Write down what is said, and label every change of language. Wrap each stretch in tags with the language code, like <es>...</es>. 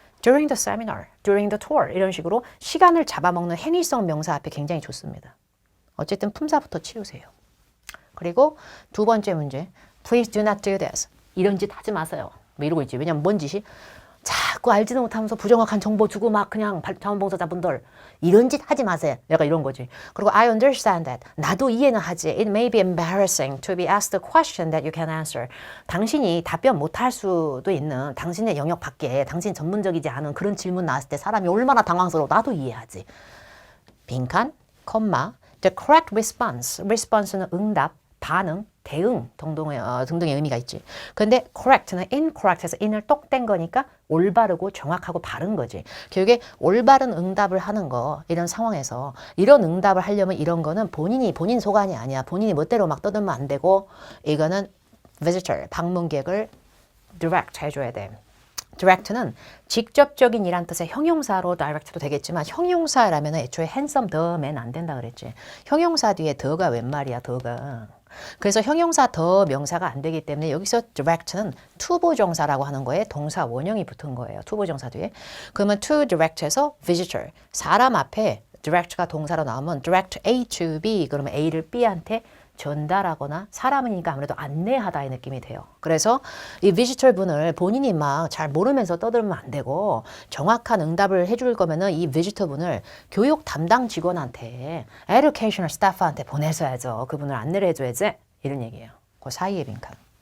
<en>during the seminar, during the tour</en> <ko>이런 식으로 시간을 잡아먹는 행위성 명사 앞에 굉장히 좋습니다. 어쨌든 품사부터 치우세요. 그리고 두 번째 문제.</ko> <en>Please do not do this.</en> <ko>이런 짓 하지 마세요. 뭐 이러고 있지. 왜냐면 뭔 짓이? 자꾸 알지도 못하면서 부정확한 정보 주고 막 그냥 자원봉사자분들 이런 짓 하지 마세요. 내가 이런 거지. 그리고</ko> <en>I understand that.</en> <ko>나도 이해는 하지.</ko> <en>It may be embarrassing to be asked a question that you can answer.</en> <ko>당신이 답변 못할 수도 있는 당신의 영역 밖에 당신 전문적이지 않은 그런 질문 나왔을 때 사람이 얼마나 당황스러워. 나도 이해하지. 빈칸, 콤마,</ko> <en>the correct response.</en> <ko>response는 응답, 반응, 대응 등등의 의미가 있지. 근데 correct는 incorrect에서 in을 똑 뗀 거니까 올바르고 정확하고 바른 거지. 결국에 올바른 응답을 하는 거 이런 상황에서 이런 응답을 하려면 이런 거는 본인 소관이 아니야. 본인이 멋대로 막 떠들면 안 되고 이거는 visitor, 방문객을 direct 해줘야 돼. direct는 직접적인 이란 뜻의 형용사로 direct도 되겠지만 형용사라면 애초에 handsome the면 안 된다 그랬지. 형용사 뒤에 the가 웬 말이야, the가. 그래서 형용사 더 명사가 안 되기 때문에 여기서 direct는 투부정사라고 하는 거에 동사 원형이 붙은 거예요. 투부정사 뒤에. 그러면 to direct에서 visitor. 사람 앞에 direct가 동사로 나오면 direct A to B. 그러면 A를 B한테 전달하거나 사람이니까 아무래도 안내하다의 느낌이 돼요. 그래서 이 비지터 분을 본인이 막 잘 모르면서 떠들면 안 되고 정확한 응답을 해줄 거면은 이 비지터 분을 교육 담당 직원한테 educational staff한테 보내줘야죠. 그분을 안내를 해줘야지. 이런 얘기예요. 그 사이의 빈칸.</ko>